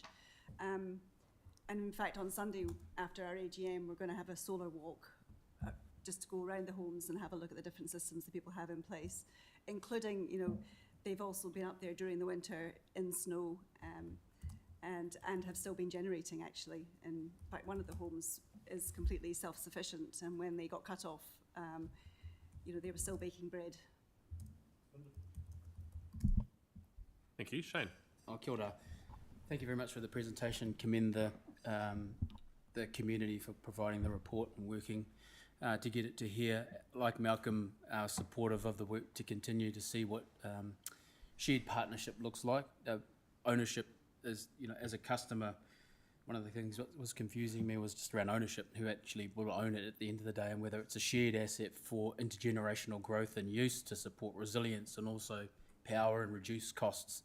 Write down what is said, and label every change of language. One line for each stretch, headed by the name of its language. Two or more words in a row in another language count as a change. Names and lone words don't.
English: And in fact, on Sunday after our AGM, we're going to have a solar walk just to go around the homes and have a look at the different systems that people have in place, including, they've also been up there during the winter in snow and have still been generating, actually. In fact, one of the homes is completely self-sufficient, and when they got cut off, they were still baking bread. Thank you. Shane?
Māori: Kia ora.
English: Thank you very much for the presentation. Commend the community for providing the report and working to get it to here. Like Malcolm, supportive of the work to continue to see what shared partnership looks like. Ownership is, as a customer, one of the things that was confusing me was just around ownership, who actually will own it at the end of the day, and whether it's a shared asset for intergenerational growth and use to support resilience and also power and reduce costs.